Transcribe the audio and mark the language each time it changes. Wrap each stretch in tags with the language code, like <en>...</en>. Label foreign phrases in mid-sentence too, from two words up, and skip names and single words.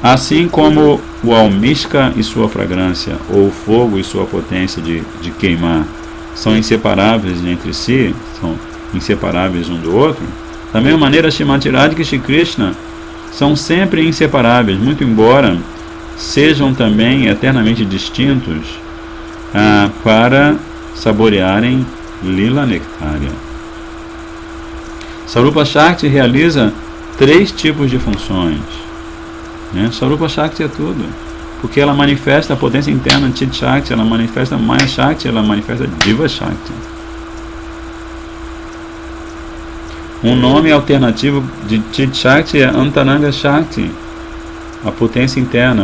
<pt>Assim como o almíscar e sua fragrância, ou o fogo e sua potência de queimar, são inseparáveis entre si, são inseparáveis um do outro, da mesma maneira Srimati Radhika e Shri Krishna são sempre inseparáveis, muito embora sejam também eternamente distintos para saborearem lila nectária. Sarupa Shakti realiza 3 tipos de funções. Sarupa Shakti é tudo, porque ela manifesta a potência interna Chit Shakti, ela manifesta Maya Shakti, ela manifesta Diva Shakti. Um nome alternativo de Chit Shakti é Antaranga Shakti, a potência interna.</pt>